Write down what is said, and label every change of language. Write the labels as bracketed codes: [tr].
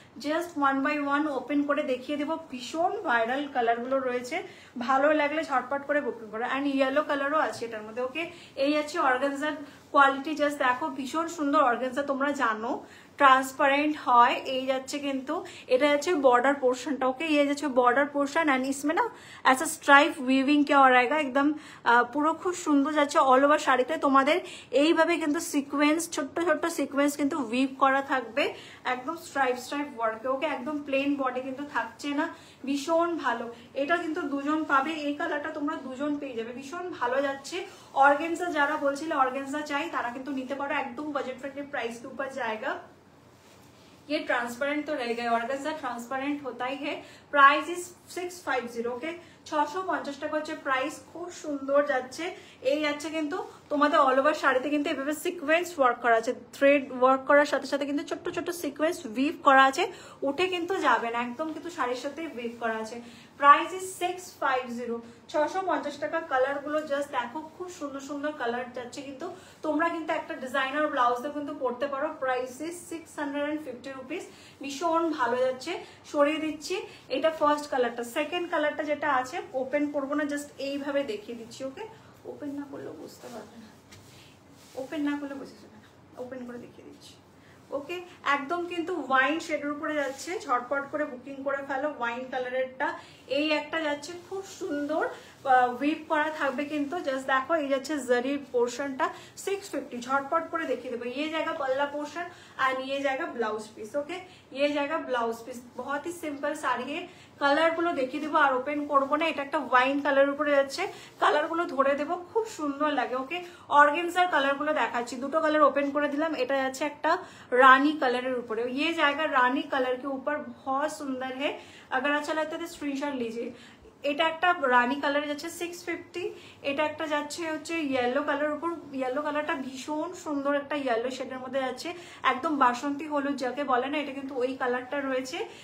[bn] Just 1 by 1 open করে দেখিয়ে দেবো। ভীষণ ভাইরাল কালারগুলো রয়েছে, ভালো লাগলে ঝটপট করে বুকিং করো। অ্যান্ড ইয়েলো কালারও আছে এটার মধ্যে। ওকে, এই আছে অর্গানজার কোয়ালিটি, জাস্ট দেখো ভীষণ সুন্দর অর্গানজা, তোমরা জানো ट्रांसपेरेंट হয়। এই যাচ্ছে কিন্তু এটা যাচ্ছে बॉर्डर पोर्शनটা। [hi] ओके, ये যাচ্ছে बॉर्डर पोर्शन एंड इसमें ना ऐसा स्ट्राइप वीविंग क्या हो रहेगा, एकदम [bn] পুরো খুব সুন্দর যাচ্ছে। অল ওভার শাড়িতে তোমাদের এইভাবে কিন্তু সিকোয়েন্স, ছোট্ট ছোট্ট সিকোয়েন্স কিন্তু উইভ করা থাকবে, একদম স্ট্রাইপ স্ট্রাইপ ওয়ার্কে। ওকে, একদম প্লেন বডি কিন্তু থাকছে না, ভীষণ ভালো। এটা কিন্তু দুজন পাবে, এই কালারটা তোমরা দুজন পেয়ে যাবে, ভীষণ ভালো যাচ্ছে। ऑर्गेन्जा যারা বলছিল ऑर्गेन्जा চাই তারা কিন্তু নিতে পারো, একদম বাজেট [hi] फ्रेंडली प्राइस के ऊपर जाएगा। ये ट्रांसपेरेंट तो रहेगा, ऑर्गेन्जा ट्रांसपेरेंट होता ही है। [en] Price is 650। [bn] ओके, 650 টাকা হচ্ছে প্রাইস। খুব সুন্দর যাচ্ছে। এই যাচ্ছে কিন্তু তোমাদের অল ওভার শাড়িতে কিন্তু এভাবে সিকোয়েন্স ওয়ার্ক করা আছে, থ্রেড ওয়ার্ক করার সাথে সাথে কিন্তু ছোট্ট ছোট্ট সিকোয়েন্স উইভ করা আছে, উঠে কিন্তু যাবে না, একদম কিন্তু শাড়ির সাথে উইভ করা আছে। Price is 650। 650 টাকা। কালার গুলো জাস্ট দেখো, খুব সুন্দর সুন্দর কালার যাচ্ছে, কিন্তু তোমরা কিন্তু একটা ডিজাইনার ব্লাউজ দিয়ে কিন্তু পড়তে পারো। Price is 650 rupees. ভীষণ ভালো যাচ্ছে। সরিয়ে দিচ্ছি। এটা ফার্স্ট কালারটা। সেকেন্ড কালারটা যেটা আছে ওপেন করবো না, জাস্ট এইভাবে দেখিয়ে দিচ্ছি। ওকে, ওপেন না করলেও বুঝতে পারবে না, ওপেন না করলে বুঝে যাবে না, ওপেন করে দেখিয়ে দিচ্ছি। ওকে, একদম কিন্তু ওয়াইন শেডের উপরে যাচ্ছে, ঝটপট করে বুকিং করে ফেলো। ওয়াইন কালারেরটা এই একটা যাচ্ছে, খুব সুন্দর উইভ করা থাকবে কিন্তু, জাস্ট দেখো এই যাচ্ছে জরির পোর্শনটা 650। झटपट করে দেখিয়ে দেবো। [hi] ये जाएगा पल्ला पोर्शन एंड ये जाएगा ब्लाउज पीस। ओके, ये जाएगा ब्लाउज पीस। बहुत ही सिंपल साड़ी है। [bn] কালার গুলো দেখিয়ে দেবো, আর ওপেন করবো না। এটা একটা ওয়াইন কালার উপরে যাচ্ছে, কালার গুলো ধরে দেবো, খুব সুন্দর লাগে। ওকে, অর্গেনজার কালার গুলো দেখাচ্ছি। দুটো কালার ওপেন করে দিলাম। এটা যাচ্ছে একটা রানী কালারের উপরে। [hi] ये जाएगा रानी कलर के ऊपर, बहुत सुंदर है। अगर अच्छा लगता है तो स्क्रीनशॉट लीजिए। [bn] এটা একটা রানী কালারে যাচ্ছে 650, এটা একটা যাচ্ছে হচ্ছে ইয়েলো কালার উপর, ইয়েলো কালারটা ভীষণ সুন্দর একটা ইয়েলো শেডের মধ্যে যাচ্ছে, একদম বাসন্তী হলুদ যাকে বলে না, এটা কিন্তু ওই কালারটা রয়েছে।